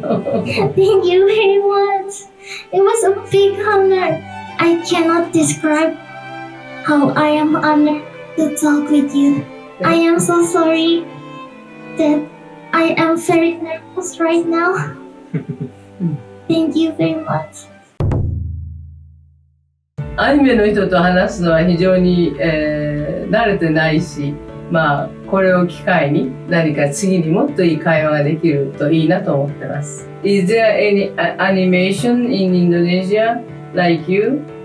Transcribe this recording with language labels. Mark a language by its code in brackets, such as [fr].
[en] Thank you very much. It was a big honor. I cannot describe how I am honored to talk with you. I am so sorry that I am very nervous right now. Thank you very much. [ja] アニメの人と話すのは非常に、慣れてないし、まあこれを機会に何か次にもっといい会話ができるといいなと思ってます。 [en] Is there any animation in Indonesia like you?